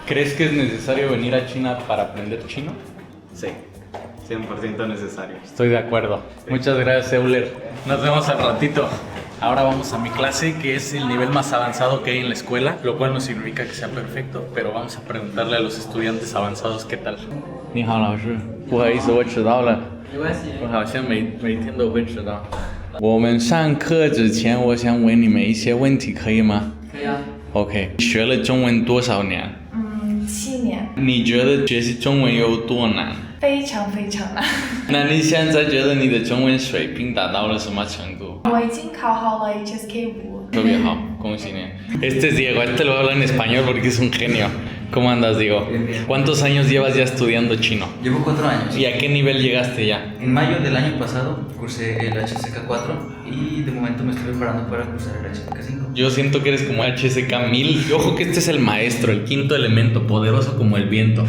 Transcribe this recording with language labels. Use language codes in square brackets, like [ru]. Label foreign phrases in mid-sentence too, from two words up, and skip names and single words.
[es] ¿Crees que es necesario venir a China para aprender chino? Sí. 100% necesario. Estoy de acuerdo. Muchas gracias, Euler. Nos vemos al ratito. Ahora vamos a mi clase, que es el nivel más avanzado que hay en la escuela, lo cual no significa que sea perfecto, pero vamos a preguntarle a los estudiantes avanzados qué tal. [zh] 你好，老师，不好意思，我迟到了。没关系。我好像每天都会迟到。我们上课之前，我想问你们一些问题，可以吗？可以啊。 OK， 学了中文多少年 7年，你觉得学习中文有多难？非常非常难。那你现在觉得你的中文水平达到了什么程度？我已经考好了 HSK 5。特别好，恭喜你。 [es] Este es Diego, este lo habla en español porque es un genio. ¿Cómo andas, Diego? Bien, bien. ¿Cuántos años llevas ya estudiando chino? Llevo 4 años. ¿Y a qué nivel llegaste ya? En mayo del año pasado cursé el HSK 4 y de momento me estoy preparando para cursar el HSK 5. Yo siento que eres como HSK 1000. Y ojo que este es el maestro, el quinto elemento, poderoso como el viento.